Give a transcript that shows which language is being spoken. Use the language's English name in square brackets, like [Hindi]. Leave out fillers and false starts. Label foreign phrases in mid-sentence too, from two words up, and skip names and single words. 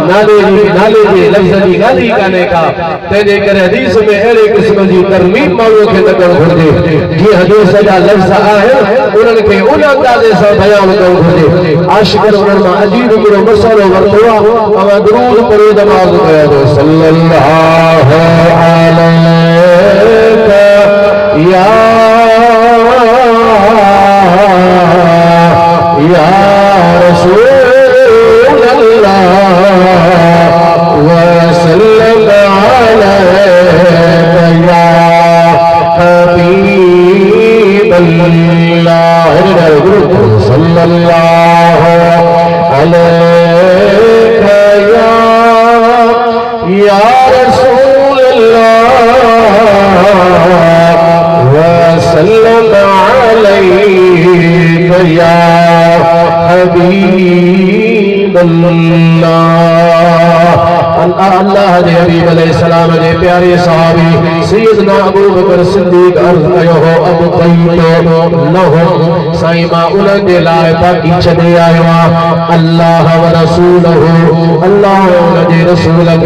[Sindhi] नाले जे लफ़्ज़ जी ॻाल्हि ई कान्हे का तंहिंजे करे हदीस में अहिड़े क़िस्म जी तरमीम माण्हूअ खे न करणु घुरिजे जीअं हदीस जा लफ़्ज़ आहिनि उन्हनि खे उन अंदाज़े सां बयानु करणु घुरिजे। आशिक़नि उन्हनि मां अजीब हिकिड़ो मसइलो वरितो आहे अवां दुरूद पढ़ी नमाज़ कयो [Arabic] صلى الله عليك يا رسول الله و صلى الله عليك يا حبيب الله صلى الله عليك يا رسول الله و صلى الله عليك يا حبيب الله [Sindhi] जे हबीब अलैहिस्सलाम जे प्यारे सहाबी सैयदना अबू बकर सिद्दीक़ अर्ज़ कयो हो [Arabic] أبقيت لهم [Sindhi] साईं मां उन्हनि जे लाइ बाक़ी छॾे आयो आहियां [Arabic] الله و رسوله [Sindhi] अल्लाह उन जे रसूल खे।